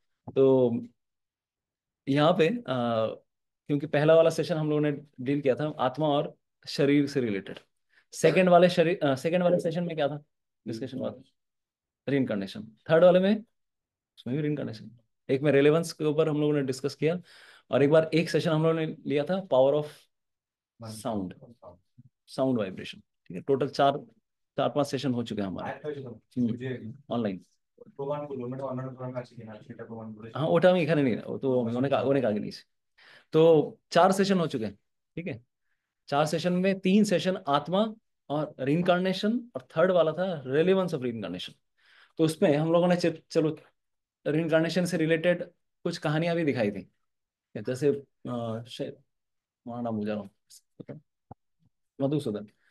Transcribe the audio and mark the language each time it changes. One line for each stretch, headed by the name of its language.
Hindi: तो यहाँ पे क्योंकि पहला वाला सेशन हम लोगों ने डील किया था आत्मा और शरीर से रिलेटेड, सेकंड वाले सेशन में क्या था डिस्कशन हुआ था? रीइंcarnation। थर्ड वाले में, उसमें भी रीइंcarnation। एक में रेलेवेंस के ऊपर हम लोगों ने डिस्कस किया, और एक बार एक सेशन हम लोगों ने लिया था power of sound, sound vibration, ठीक है। टोटल चार चार पांच सेशन हो चुके हैं हमारे ऑनलाइन।
Bangla: প্রমাণগুলো মানে অন্যান্য ধর্ম আছে কিনা সেটা প্রমাণ করে।
Hindi: हाँ
Bangla: ওটা আমি এখানে
Hindi: नहीं, वो तो অনেক आगे नहीं। तो 4 सेशन हो चुके हैं, ठीक है। 4 सेशन में 3 सेशन आत्मा और रीइंcarnation, और थर्ड वाला था रेलेवेंस ऑफ रीइंcarnation। तो उसमें हम लोगों ने चलो रीइंcarnation से रिलेटेड कुछ कहानियां भी दिखाई थी, जैसे शायद वहाँ नाम भूल जा रहा हूँ, मधुसूदन।